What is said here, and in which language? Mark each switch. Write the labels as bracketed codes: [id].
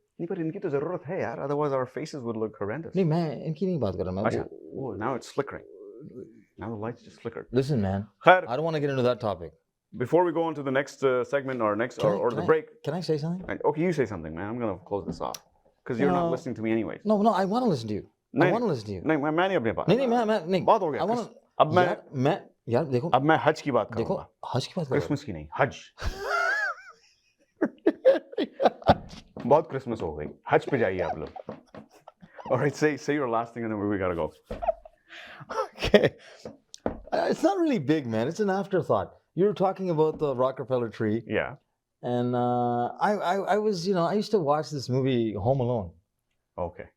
[hi] नहीं पर इनकी तो जरूरत है यार, [en] otherwise our faces would look horrendous. [hi] नहीं मैं इनकी नहीं बात कर रहा मैं. [en] अच्छा, oh, now it's flickering. Now the lights just flickered. Listen, man. [hi] खैर, [en] I don't want to get into that topic. before we go on to the next segment or the break. Can I say something? Okay, you say something, man. I'm gonna close this off because you're not listening to me anyways. No, I want to listen to you. I want to listen to you. [hi] नहीं मैं नहीं अपने पास. नहीं मैं बहुत हो गया. [en] I want to. [hi] अब मैं यार देखो अब मैं हज की बात देखो करूंगा, हज की बात कर क्रिसमस की नहीं, हज। बहुत क्रिसमस हो गई, हज पे जाइए आप लोग। [en] Alright, say your last thing and then we gotta go. Okay. It's not really big, man. It's an afterthought. You were talking about the Rockefeller tree, Yeah. and I was, you know, I used to watch this movie Home Alone. Okay.